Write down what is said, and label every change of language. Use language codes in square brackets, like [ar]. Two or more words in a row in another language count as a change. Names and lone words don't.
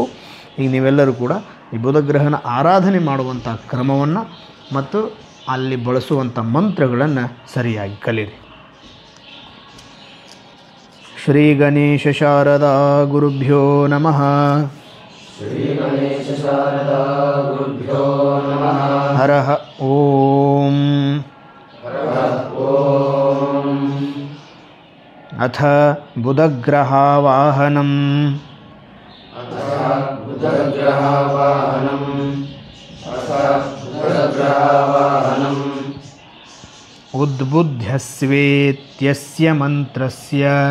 [kn] ಈಗ ನೀವೆಲ್ಲರೂ ಕೂಡ ಈ ಬುಧಗ್ರಹನ ಆರಾಧನೆ ಮಾಡುವಂಥ ಕ್ರಮವನ್ನು ಮತ್ತು ಅಲ್ಲಿ ಬಳಸುವಂಥ ಮಂತ್ರಗಳನ್ನು ಸರಿಯಾಗಿ ಕಲೀರಿ. [sa] ಶ್ರೀ ಗಣೇಶ ಶಾರದಾ ಗುರುಭ್ಯೋ ನಮಃ. ಶ್ರೀ ಗಣೇಶ ಶಾರದಾ ಗುರುಭ್ಯೋ ನಮಃ. ಹರಃ ಓಂ. ಓಂ. ಅಥ ಬುಧಗ್ರಹಾವಾಹನಂ. ಉದ್ಬುಧ್ಯಸ್ವೇತ್ಯಸ್ಯ ಮಂತ್ರಸ್ಯ.